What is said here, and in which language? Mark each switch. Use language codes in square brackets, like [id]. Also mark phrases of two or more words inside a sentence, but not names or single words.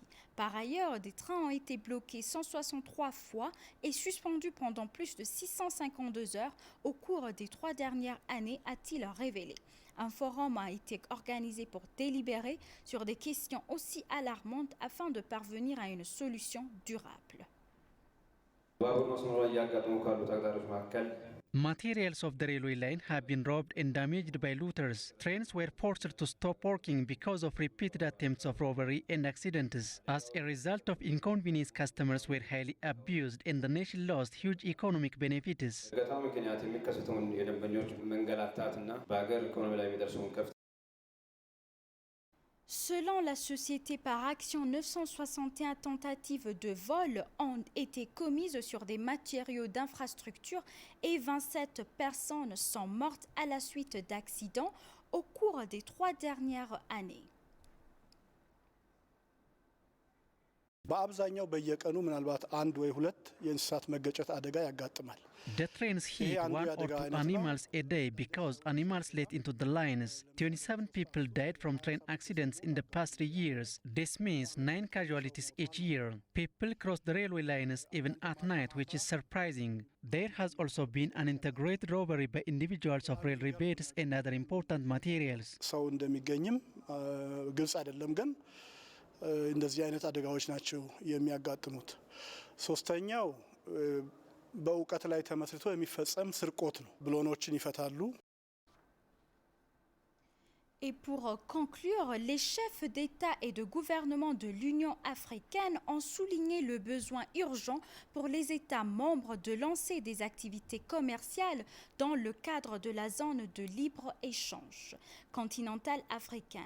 [fr] Par ailleurs, des trains ont été bloqués 163 fois et suspendus pendant plus de 652 heures au cours des 3 dernières années, a-t-il révélé. Un forum a été organisé pour délibérer sur des questions aussi alarmantes afin de parvenir à une solution durable. [en] Materials of the railway line have been robbed and damaged by looters. Trains were forced to stop working because of repeated attempts of robbery and accidents. As a result of inconvenience, customers were highly abused and the nation lost huge economic benefits. [fr] Selon la société par action, 961 tentatives de vol ont été commises sur des matériaux d'infrastructure et 27 personnes sont mortes à la suite d'accidents au cours des 3 dernières années. [am] በአብዛኛው በየቀኑ ምናልባት አንድ ወይ ሁለት የእንስሳት መገጨት አደጋ ያጋጥማል። [en] The trains hit 1 or 2 animals a day because animals let into the lines. 27 people died from train accidents in the past 3 years. This means 9 casualties each year. People cross the railway lines even at night, which is surprising. There has also been an integrated robbery by individuals of railway beds and other important materials. [am] ሰው እንደሚገኝም ግልጽ አይደለም ግን እንደዚህ አይነት አደጋዎች ናቸው የሚያጋጥሙት። ሶስተኛው በእውቀት ላይ ተመስርቶ የሚፈጸም ስርቆት ነው። ብሎኖችን ይፈታሉ። [fr] Et pour conclure, les chefs d'État et de gouvernement de l'Union africaine ont souligné le besoin urgent pour les États membres de lancer des activités commerciales dans le cadre de la zone de libre-échange continentale africaine.